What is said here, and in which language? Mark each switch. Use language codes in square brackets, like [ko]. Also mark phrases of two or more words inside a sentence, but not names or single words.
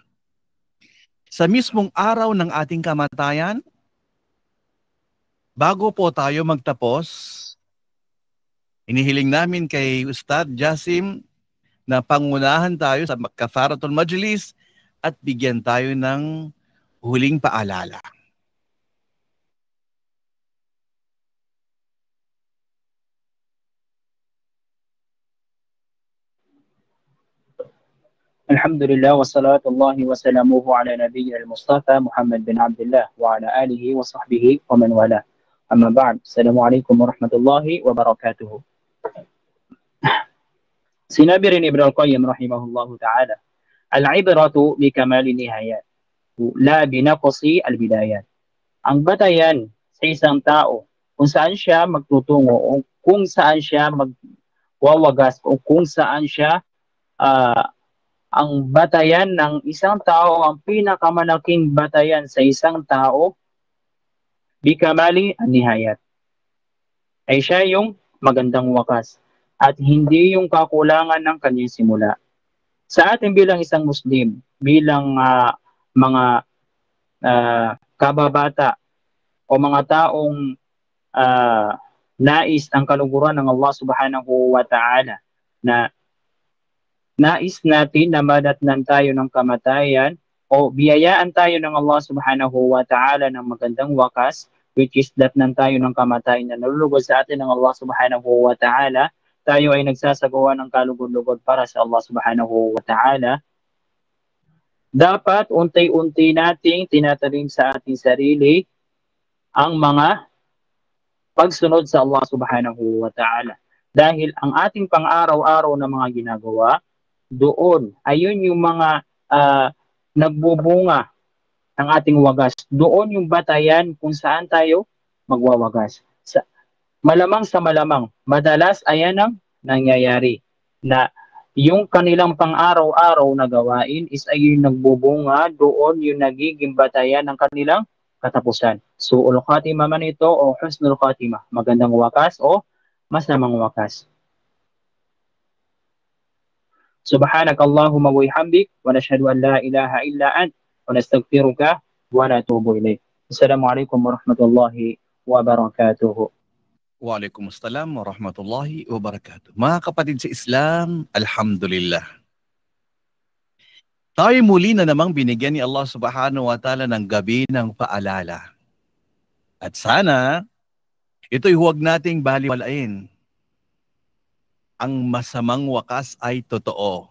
[tl] Sa mismong araw ng ating kamatayan, bago po tayo magtapos, inihiling namin kay Ustad Jasim na pangunahan tayo sa Kafaratul Majlis at bigyan tayo ng huling paalala. [ar] الحمد لله وصلوات الله وسلامه على نبينا المصطفى محمد بن عبد الله وعلى آله وصحبه ومن والاه. أما بعد. السلام عليكم ورحمة الله وبركاته. [tl] Sinabi rin [ar] ابن القيم رحمه الله تعالى، العبرة بكمال النهايات، لا بنقص البدايات. [tl] Ang batayan sa isang tao, kung saan siya magtutungo, o kung saan siya magwawagas, o kung saan siya ang batayan ng isang tao, ang pinakamalaking batayan sa isang tao, bikamali ang nihayat, ay siya yung magandang wakas at hindi yung kakulangan ng kanyang simula. Sa atin bilang isang Muslim, bilang mga kababata o mga taong nais ang kaluguran ng Allah [ar] سبحانه وتعالى, [tl] na nais natin na madatnan tayo ng kamatayan o biyayaan tayo ng [ar] الله سبحانه وتعالى [tl] ng magandang wakas, [en] which is [tl] datnan tayo ng kamatayan na nalulugod sa atin ng [ar] الله سبحانه وتعالى, [tl] tayo ay nagsasagawa ng kalugod-lugod para sa [ar] الله سبحانه وتعالى. [tl] Dapat unti-unti nating tinatanim sa ating sarili ang mga pagsunod sa [ar] الله سبحانه وتعالى. [tl] Dahil ang ating pang-araw-araw na mga ginagawa, doon, ayun yung mga nagbubunga ng ating wagas. Doon yung batayan kung saan tayo magwawagas. Malamang sa malamang, madalas ayan ang nangyayari, na yung kanilang pang-araw-araw na gawain is ayun nagbubunga, doon yung nagiging batayan ng kanilang katapusan. [ar] سوء الخاتمة [tl] man ito o [ar] حسن الخاتمة, [tl] magandang wakas o masamang wakas. [ar] سبحانك اللهم وبحمدك ونشهد أن لا إله إلا أنت ونستغفرك ونتوب إليك. السلام عليكم ورحمة الله وبركاته. وعليكم السلام ورحمة الله وبركاته. [tl] Mga kapatid sa Islam, alhamdulillah. Tayo muli na namang binigyan ni [ar] الله سبحانه وتعالى [tl] ng gabi ng paalala. At sana, ito'y huwag nating baliwalain. Ang masamang wakas ay totoo.